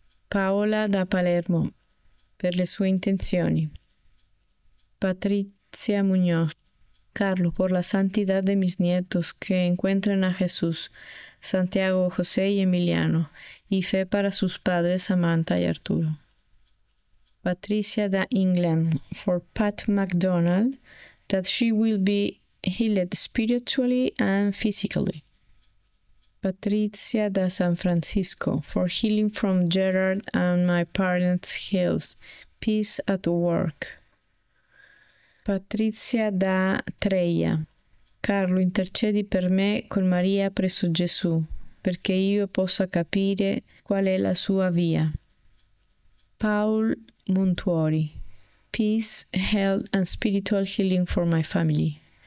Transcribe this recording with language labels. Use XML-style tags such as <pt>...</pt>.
<it>Paola da Palermo, per le sue intenzioni.</it> <es>Patrizia Muñoz. Carlo, por la santidad de mis nietos que encuentren a Jesús, Santiago, José y Emiliano, y fe para sus padres Samantha y Arturo.</es> <en>Patricia da England, for Pat McDonald, that she will be healed spiritually and physically. Patricia da San Francisco, for healing from Gerard and my parents' health, peace at work.</en> <it>Patricia da Treia, Carlo, intercedi per me con Maria presso Gesù, perché io possa capire qual è la sua via.</it> <en>Paul Montuori, peace, health and spiritual healing for my family.</en>